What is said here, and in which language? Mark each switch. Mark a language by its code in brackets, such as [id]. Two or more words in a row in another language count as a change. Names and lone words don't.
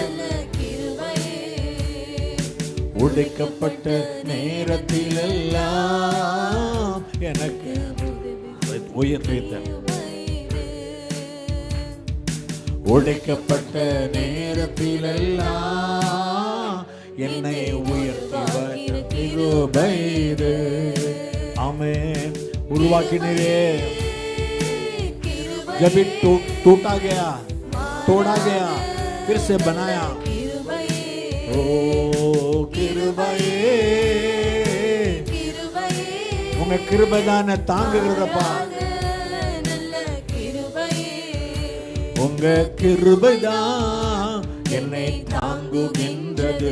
[ta] உடைக்கப்பட்ட நேரத்திலெல்லாம் எனக்கு உயர்த்த. உடைக்கப்பட்ட நேரத்திலெல்லாம் என்னை உயர்த்திய கிருபை இது. ஆமென். உருவாக்கினீரே. [hi] जब भी टूटा गया, तोड़ा गया, फिर से बनाया. [ta] ओ கிருபையே உங்க கிருபை தான் தாங்குகிறதப்பா. உங்க கிருபை தான் என்னை தாங்குகின்றது.